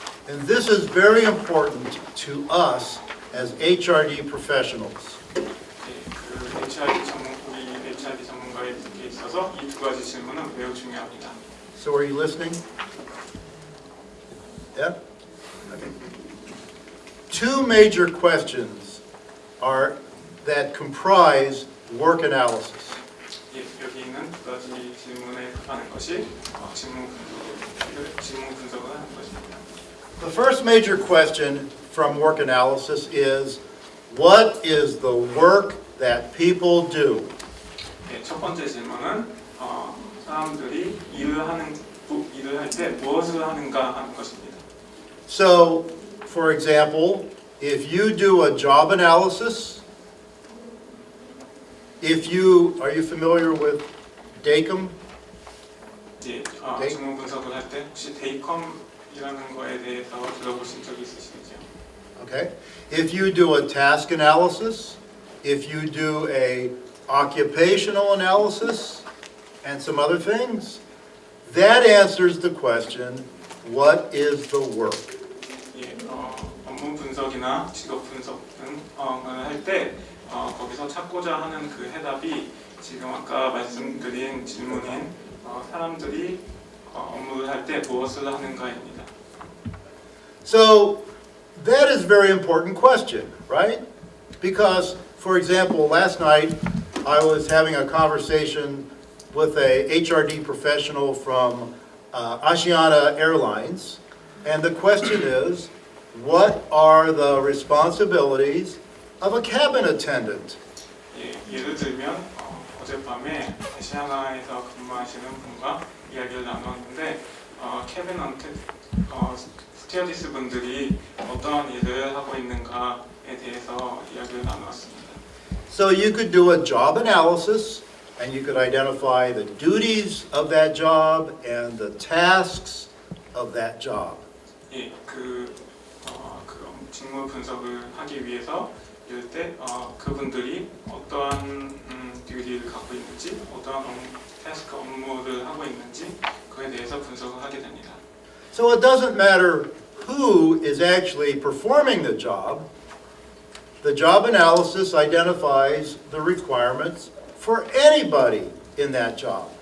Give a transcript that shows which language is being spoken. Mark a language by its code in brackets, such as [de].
[en] And this is very important to us as HRD professionals. [ko] 예, 그 우리 HRD 전문가에 있어서 이 두 가지 질문은 매우 중요합니다. [en] So are you listening? Yeah? Okay. Two major questions are that comprise work analysis. [ko] 예, 여기 있는 두 가지 질문에 답하는 것이 직무 분석을 하는 것입니다. [en] The first major question from work analysis is, what is the work that people do? [ko] 예, 첫 번째 질문은 사람들이 일을 할 때 무엇을 하는가 하는 것입니다. [en] So, for example, if you do a job analysis, are you familiar with DACOM? [ko] 예, 직무 분석을 할 때 혹시 데이컴이라는 거에 대해서 들어보신 적이 있으시죠? [en] Okay. If you do a task analysis, if you do a occupational analysis, and some other things, that answers the question, what is the work? [ko] 예, 업무 분석이나 직업 분석 등을 할 때 거기서 찾고자 하는 그 해답이 지금 아까 말씀드린 질문인 사람들이 업무를 할 때 무엇을 하는가입니다. [en] So that is a very important question, right? Because, for example, last night I was having a conversation with a HRD professional from Asiana Airlines, and the question is, what are the responsibilities of a cabin attendant? [ko] 예를 들면 어젯밤에 아시아나에서 근무하시는 분과 이야기를 나눴는데 캐빈한테 스튜어디스 분들이 어떤 일을 하고 있는가에 대해서 이야기를 나누었습니다. [en] So you could do a job analysis, and you could identify the duties of that job and the tasks of that job. [ko] 예, 그 직무 분석을 하기 위해서 이럴 때 그분들이 어떠한 듀티를 갖고 있는지, 어떠한 태스크 업무를 하고 있는지 그에 대해서 분석을 하게 됩니다. [en] So it doesn't matter who is actually performing the job. The job analysis identifies the requirements for anybody in that job.